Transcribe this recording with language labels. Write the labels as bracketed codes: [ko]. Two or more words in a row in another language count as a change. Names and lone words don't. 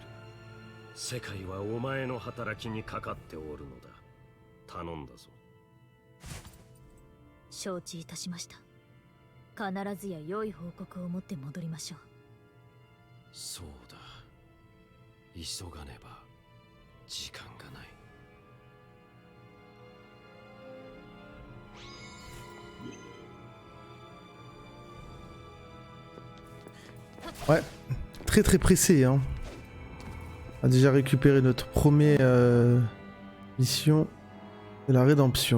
[ja] 世界はお前の働きにかかっておるのだ。頼んだぞ。承知いたしました。必ずや良い報告を持って戻りましょう。そうだ。急がねば時間がない。 [fr] Ouais, très très pressé, hein. On a déjà récupéré notre première mission de la rédemption.